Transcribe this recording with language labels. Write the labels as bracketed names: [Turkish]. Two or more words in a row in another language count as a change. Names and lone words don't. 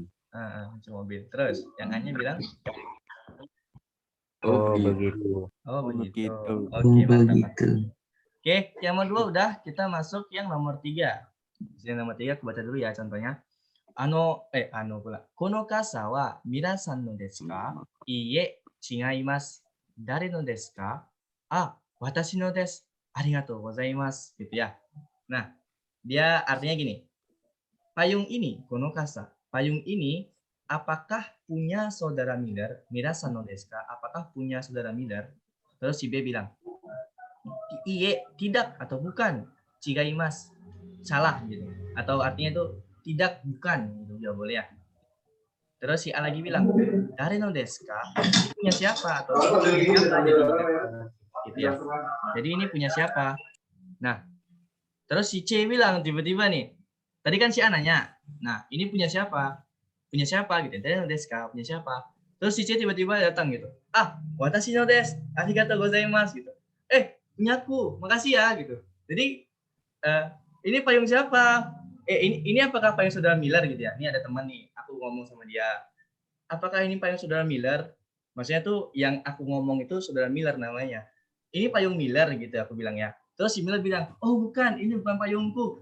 [Indonesian] Kunci mobil. Terus yang A-nya bilang, Oh gitu. begitu. oh begitu. begitu. Oke, mantap. Begitu. Oke, yang nomor 2 udah, kita masuk yang nomor 3. Yang nomor 3 aku baca dulu ya contohnya. Pula. [Japanese] この傘は皆さんのですか? いいえ、違います。誰のですか? あ、私のです。ありがとうございます. [Indonesian] Gitu ya. Nah, dia artinya gini. Payung ini, [Japanese] この傘. [Indonesian] Payung ini apakah punya saudara Miller? [Japanese] 皆さんのですか? [Indonesian] Apakah punya saudara Miller? Terus si B bilang, iye, tidak atau bukan. Chigaimasu. Salah gitu. Atau artinya itu tidak, bukan gitu juga boleh ya. Terus si A lagi bilang, [Japanese] 誰のですか? [Indonesian] Ini punya siapa? Atau ini punya siapa? Gitu ya. Jadi ini punya siapa? Nah, terus si C bilang tiba-tiba nih. Tadi kan si A nanya. Nah, ini punya siapa? Punya siapa gitu. [Japanese] 誰のですか? [Indonesian] Punya siapa? Terus si C tiba-tiba datang gitu. [Japanese] 私のです、ありがとうございます gitu. [Indonesian] Punya aku, makasih ya gitu. Jadi ini payung siapa? Ini apakah payung saudara Miller gitu ya? Ini ada teman nih, aku ngomong sama dia. Apakah ini payung saudara Miller? Maksudnya tuh yang aku ngomong itu saudara Miller namanya. Ini payung Miller gitu aku bilang ya. Terus si Miller bilang, oh bukan, ini bukan payungku.